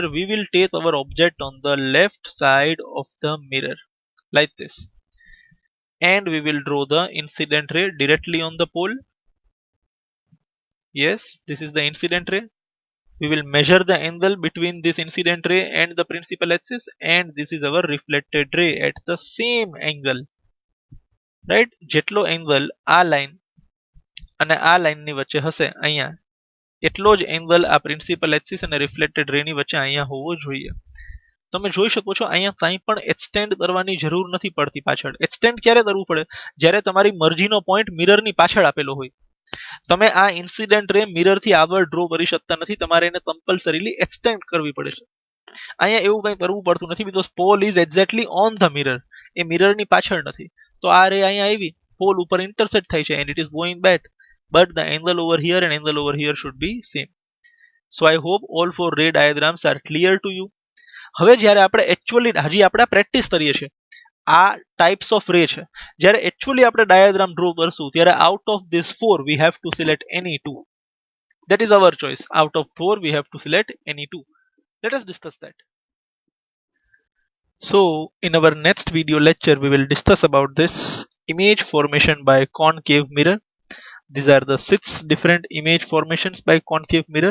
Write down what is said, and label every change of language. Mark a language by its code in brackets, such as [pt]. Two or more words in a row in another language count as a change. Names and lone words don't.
[en] We will take our object on the left side of the mirror like this, and we will draw the incident ray directly on the pole. Yes, this is the incident ray. We will measure the angle between this incident ray and the principal axis, and this is our reflected ray at the same angle. Right, [gu] જેટલો angle આ line અને આ line ની વચ્ચે હશે અહીંયા, એટલો જ angle આ [en] principal axis [gu] અને [en] reflected ray [gu] ની વચ્ચે અહીંયા હોવો જોઈએ. તમે જોઈ શકો છો અહીંયા કંઈ પણ extend કરવાની જરૂર નથી પડતી પાછળ. extend ક્યારે કરવું પડે, જ્યારે તમારી મરજીનો પોઈન્ટ મિરરની પાછળ આપેલો હોય. તમે આ [en] incident ray mirror [gu] થી આગળ ડ્રો કરી શકતા નથી, તમારે એને [en] compulsorily extend [gu] કરવી પડે છે. અહીંયા એવું કંઈ કરવું પડતું નથી, [en] because pole is exactly on the mirror, [gu] એ મિરરની પાછળ નથી. તો આ રે અહીંયા આવી પોલ ઉપર ઇન્ટરસેક્ટ થાય છે [en] and it is going back, but the angle over here and angle over here should be same. So I hope all four ray diagrams are clear to you. [gu] હવે જ્યારે આપણે એકચ્યુઅલી હજી આપણે પ્રેક્ટિસ કરીએ છીએ, આ [en] types of ray [gu] છે, જ્યારે એકચ્યુઅલી આપણે [en] diagram draw [gu] કરશું ત્યારે [en] out of this four we have to select any two. That is our choice. Out of four we have to select any two. Let us discuss that. So in our next video lecture we will discuss about this image formation by concave mirror. These are the 6 different image formations by concave mirror.